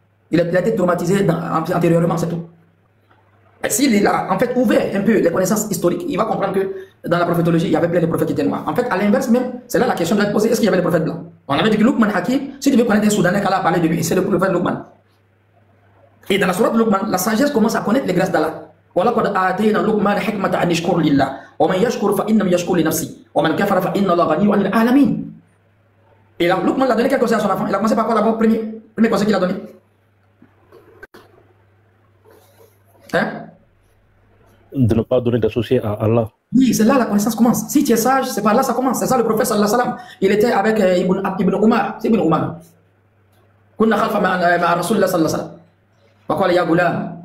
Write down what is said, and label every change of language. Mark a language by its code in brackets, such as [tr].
[fr] Il a été traumatisé antérieurement, c'est tout. Et s'il a en fait ouvert un peu les connaissances historiques, il va comprendre que dans la prophétologie, il y avait plein de prophètes qui étaient noirs. En fait, à l'inverse même, c'est là la question doit être posée, est-ce qu'il y avait des prophètes blancs? On avait dit que Luqman Hakim, si tu veux connaître un Soudanais, qu'Allah a parlé de lui, c'est le prophète Luqman. Et dans la sourate Luqman, la sagesse commence à connaître les grâces d'Allah. [ar] وَلَقَدْ آتَيْنَا لُقْمَانَ حِكْمَةً أَنِ اشْكُرْ لِلَّهِ وَمَنْ يَشْكُرْ فَإِنَّمَا يَشْكُرُ لِنَفْسِهِ وَمَنْ كَفَرَ فَإِنَّ اللَّهَ غَنِيٌّ عَنِ الْعَالَمِينَ. [fr] Et là, Luqman l'a donné quelque chose à son enfant. Il a commencé par quoi d'abord? Premier conseil qu'il a donné. Hein? De ne pas donner d'associé à Allah. Oui, c'est là la connaissance commence. Si tu es sage, c'est par là ça commence. C'est ça le prophète [ar] sallallahu alayhi wa sallam. [fr] Il était avec Ibn Umar. C'est Ibn Umar. [ar] Kunna khalfa ma'a Rasulullah sallallahu alayhi wa sallam. [fr] Pourquoi il y a Goulam?